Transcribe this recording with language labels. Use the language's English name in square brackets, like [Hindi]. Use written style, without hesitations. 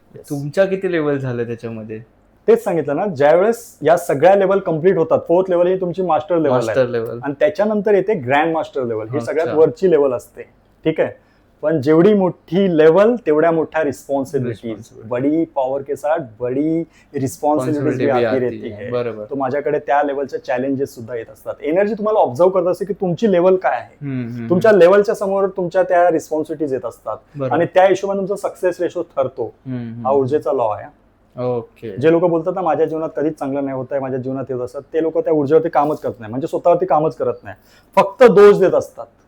[Marathi] तुमच्या किती लेवल झाले त्याच्यामध्ये? तेच सांगितलं ना, ज्यावेळेस या सगळ्या लेवल कम्प्लीट होतात, 4th लेवल ही तुमची मास्टर लेवल आहे आणि त्याच्यानंतर येते ग्रँड मास्टर लेवल. ही सगळ्यात वरची लेवल असते. ठीक आहे. पण जेवढी मोठी लेवल तेवढ्या मोठ्या रिस्पॉन्सिबिलिटीज. [Hindi] बडी पॉवर के साथ बडी रिस्पॉन्सिबिलिटीज भी आती रहती है. [Marathi] तो माझ्याकडे त्या लेवलच्या चॅलेंजेस सुद्धा येत असतात. एनर्जी तुम्हाला ऑब्झर्व करत असते की तुमची लेवल काय आहे. तुमच्या लेवलच्या समोर तुमच्या त्या रिस्पॉन्सिबिलिटीज येत असतात आणि त्या हिशोबाने तुमचा सक्सेस रेशो ठरतो. हा ऊर्जेचा लॉ आहे. ओके. जे लोक बोलतात ना माझ्या जीवनात कधीच चांगलं नाही होत आहे, माझ्या जीवनात येत असतात, ते लोक त्या ऊर्जेवरती कामच करत नाही, म्हणजे स्वतःवरती कामच करत नाही, फक्त दोष देत असतात.